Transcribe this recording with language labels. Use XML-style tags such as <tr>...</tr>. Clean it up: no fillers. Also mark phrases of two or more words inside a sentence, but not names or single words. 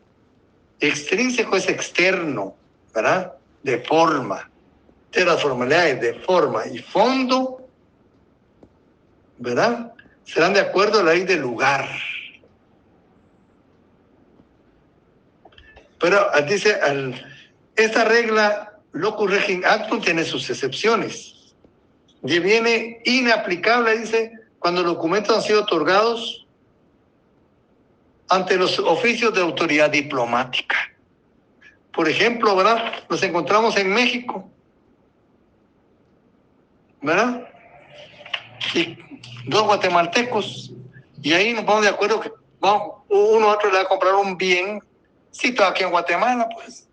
<es>Extrínseco es externo, ¿verdad?, de forma. De las formalidades de forma y fondo, ¿verdad?, serán de acuerdo a la ley del lugar. Pero dice, esta regla</es> <la>locus regit actum</la> <es>tiene sus excepciones. Deviene inaplicable, dice, cuando los documentos han sido otorgados ante los oficios de autoridad diplomática. Por ejemplo, ¿verdad?, nos encontramos en México, ¿verdad?, y dos guatemaltecos, y ahí nos ponemos de acuerdo que uno a otro le va a comprar un bien situado aquí en Guatemala, pues.</es>